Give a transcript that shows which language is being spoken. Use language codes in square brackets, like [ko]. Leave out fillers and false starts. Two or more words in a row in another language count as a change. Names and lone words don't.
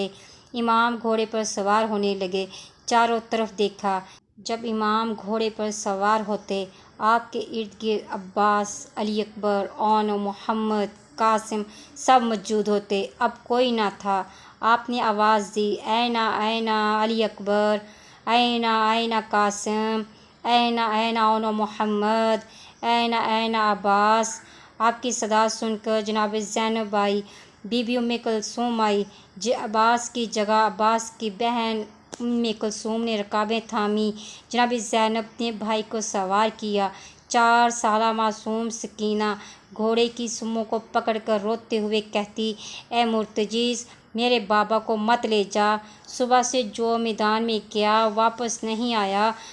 [ur] امام گھوڑے پر سوار ہونے لگے، چاروں طرف دیکھا۔ جب امام گھوڑے پر سوار ہوتے، آپ کے ارد گرد عباس، علی اکبر، اون و محمد، قاسم سب موجود ہوتے۔ اب کوئی نہ تھا۔ آپ نے آواز دی، [ar] این این علی اکبر، این این قاسم، این این اون و محمد، این این عباس۔ [ur] آپ کی صدا سن کر جناب زینب آئی، بی بی ام کلثوم آئی۔ عباس کی جگہ عباس کی بہن کلثوم نے رکابیں تھامیں۔ جناب زینب نے بھائی کو سوار کیا۔ 4 سالہ معصوم سکینہ گھوڑے کی سموں کو پکڑ کر روتے ہوئے کہتی، اے مرتجز، میرے بابا کو مت لے جا، صبح سے جو میدان میں گیا واپس نہیں آیا۔